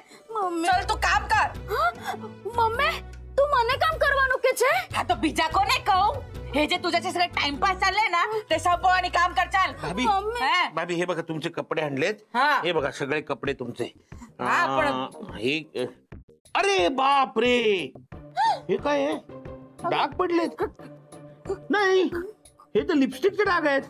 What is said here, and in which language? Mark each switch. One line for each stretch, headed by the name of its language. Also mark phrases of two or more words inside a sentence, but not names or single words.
Gujarati: ચલ તું કામ કર. મમ્મી તું મને કામ કરવાનું કે છે? હા તો બીજા કોને કહું?
Marathi: हे जे तुझ्याचे सगळे टाइमपास चालले ना ते संपवानी काम कर. चल भाभी. भाभी हे बघा तुमचे कपडे आणलेत. हे बघा सगळे कपडे तुमचे. हे अरे बाप रे, हे काय आहे? डाग पडलेत? नाही, हे तर लिपस्टिकचे डाग आहेत.